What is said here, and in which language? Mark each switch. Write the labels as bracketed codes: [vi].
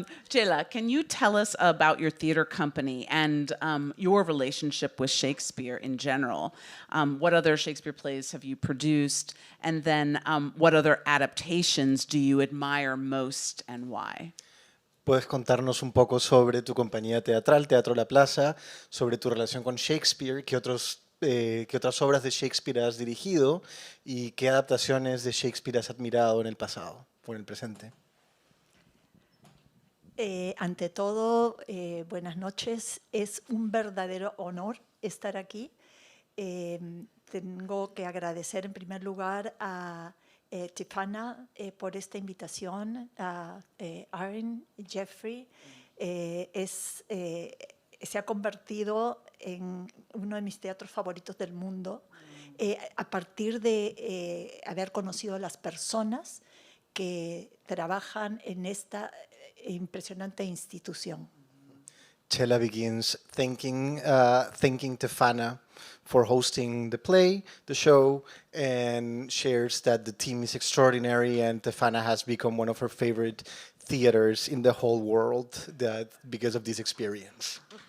[en] Chela, can you tell us about your theater company and your relationship with Shakespeare in general? What other Shakespeare plays have you produced? And then what other adaptations do you admire most and why? [es] ¿Puedes contarnos un poco sobre tu compañía teatral, Teatro La Plaza, sobre tu relación con Shakespeare, qué otras obras de Shakespeare has dirigido y qué adaptaciones de Shakespeare has admirado en el pasado o en el presente? Ante todo, buenas noches. Es un verdadero honor estar aquí. Tengo que agradecer en primer lugar a TFANA por esta invitación, a Aaron, Jeffrey. Se ha convertido en uno de mis teatros favoritos del mundo a partir de haber conocido a las personas que trabajan en esta impresionante institución. [en] Chela begins thanking TFANA for hosting the play, the show, and shares that the team is extraordinary and TFANA has become one of her favorite theaters in the whole world because of this experience.